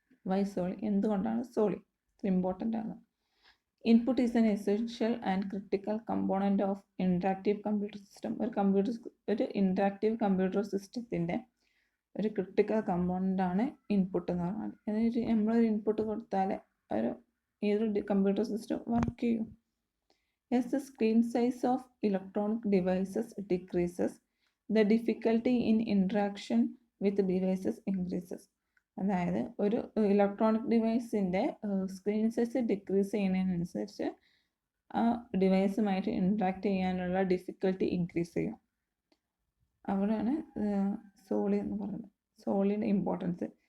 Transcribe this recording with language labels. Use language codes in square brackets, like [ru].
[en] Why solely? [ml] എന്തുകൊണ്ടാണ് Soly important ആണ്? [en] Input is an essential and critical component of interactive computer system. [ml] ഒരു interactive computer സിസ്റ്റത്തിൻ്റെ ഒരു ക്രിട്ടിക്കൽ കമ്പോണൻ്റ് ആണ് ഇൻപുട്ട് എന്ന് പറഞ്ഞാൽ. അതായത് നമ്മളൊരു ഇൻപുട്ട് കൊടുത്താൽ ഏതൊരു കമ്പ്യൂട്ടർ സിസ്റ്റം വർക്ക് ചെയ്യും. [en] As the screen size of electronic devices decreases, the difficulty in interaction with devices increases. [ml] അതായത് ഒരു ഇലക്ട്രോണിക് ഡിവൈസിൻ്റെ സ്ക്രീൻ സൈസ് ഡിക്രീസ് ചെയ്യുന്നതിനനുസരിച്ച് ആ ഡിവൈസുമായിട്ട് ഇൻട്രാക്ട് ചെയ്യാനുള്ള ഡിഫിക്കൽട്ടി ഇൻക്രീസ് ചെയ്യും. അവിടെയാണ് സോളി എന്ന് പറയുന്നത്. സോളിയുടെ ഇമ്പോർട്ടൻസ്.